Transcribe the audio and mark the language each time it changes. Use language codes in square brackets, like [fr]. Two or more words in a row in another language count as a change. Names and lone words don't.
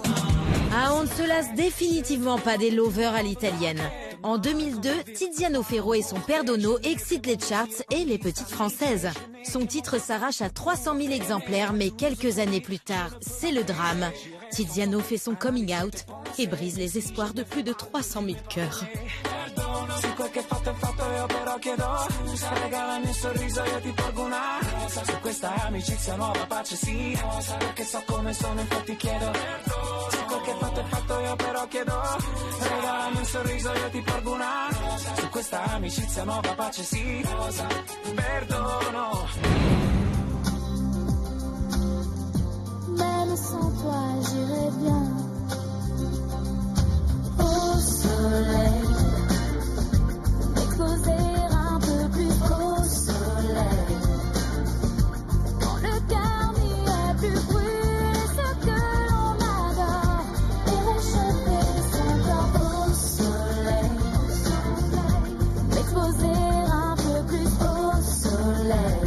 [fr] Ah, on ne se lasse définitivement pas des lovers à l'italienne. En 2002, Tiziano Ferro et son père Dono excitent les charts et les petites françaises. Son titre s'arrache à 300 000 exemplaires, mais quelques années plus tard, c'est le drame. Tiziano fait son [en] coming out [fr] et brise les espoirs de plus de 300 000 cœurs. [it] fatto è fatto, io però chiedo scusa. Regalami un sorriso, io ti porgo una rosa. Su questa amicizia nuova pace sì, rosa. Perché so come sono, infatti chiedo perdono. Se quel che fatto è fatto, io però chiedo scusa. Regalami un sorriso, io ti porgo una rosa. Su questa amicizia nuova pace sì, rosa. Perdono. [fr] Même sans toi, j'irai bien au soleil, m'exposer un peu plus au soleil. Quand le cœur n'y est plus brûlé, ce que l'on adore, et réchauffer son corps au soleil, m'exposer un peu plus au soleil.